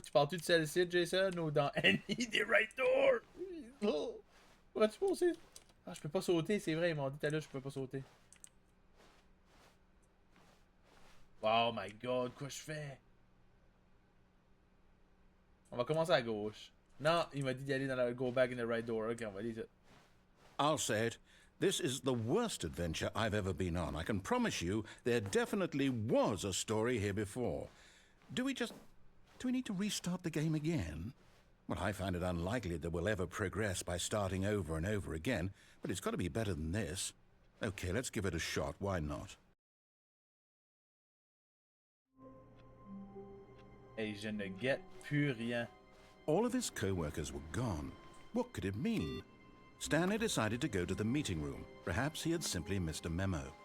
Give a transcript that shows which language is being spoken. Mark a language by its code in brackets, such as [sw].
[fr] Tu parles-tu de celle-ci, Jason, ou dans [en] any the right door? [fr] Oh. Pourrais-tu passer? Ah, je peux pas sauter, c'est vrai, ils m'ont dit tout à l'heure je peux pas sauter. [en] Oh my god, [fr] quoi je fais? On va commencer à gauche. Non, il m'a dit d'y aller dans la [en] go back in the right door. [fr] Ok, on va aller. [en] I'll say it. This is the worst adventure I've ever been on. I can promise you there definitely was a story here before. Do we need to restart the game again? Well, I find it unlikely that we'll ever progress by starting over and over again, but it's got to be better than this. Okay, let's give it a shot. Why not? [fr] Hey, je ne guette plus rien. [en] All of his co-workers were gone. What could it mean? Stanley decided to go to the meeting room. Perhaps he had simply missed a memo.